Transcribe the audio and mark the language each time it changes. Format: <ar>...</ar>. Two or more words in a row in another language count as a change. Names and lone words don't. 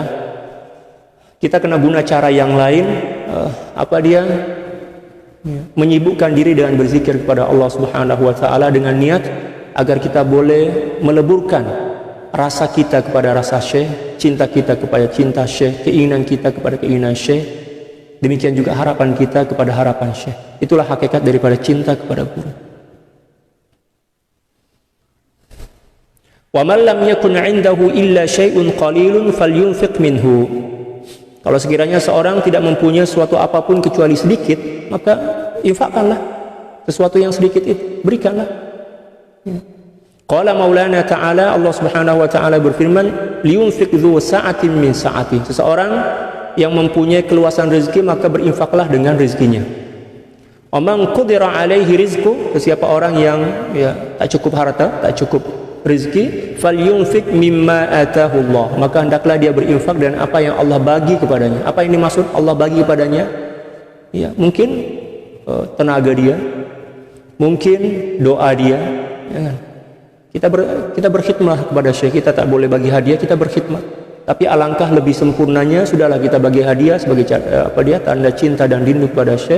<ms>Maksudnya adalah Kita kena guna cara yang lain, menyibukkan diri dengan berzikir kepada</ms> <ar>الله سبحانه وتعالى</ar> <ms>dengan niat agar kita boleh meleburkan rasa kita kepada rasa Syekh, cinta kita kepada cinta Syekh, keinginan kita kepada keinginan Syekh. Demikian juga harapan kita kepada harapan Syekh. Itulah hakikat daripada cinta kepada guru.</ms> <ar>ومن لم يكن عنده إلا شيء قليل فلينفق منه.</ar> <ms>Kalau sekiranya seorang tidak mempunyai sesuatu apapun kecuali sedikit, maka infakkanlah sesuatu yang sedikit itu, berikanlah.</ms> <ar>قال مولانا تعالى، الله سبحانه وتعالى berfirman, لينفق ذو سعة من سعته. Seseorang yang mempunyai keluasan rezeki maka berinfaklah dengan rezekinya. ومن قدر عليه رزقه,</ar> <ms>siapa orang yang tak cukup harta, tak cukup rezeki,</ms> <ar>فلينفق مما آتاه الله,</ar> <ms>maka hendaklah dia berinfak dengan apa yang Allah bagi kepadanya. Apa ini maksud Allah bagi kepadanya? Ya, mungkin tenaga dia, mungkin doa dia, ya kan? Kita berkhidmat kepada Syekh, kita tak boleh bagi hadiah, kita berkhidmat. Tapi alangkah lebih sempurnanya, sudahlah kita bagi hadiah sebagai tanda cinta dan rindu kepada Syekh.</ms>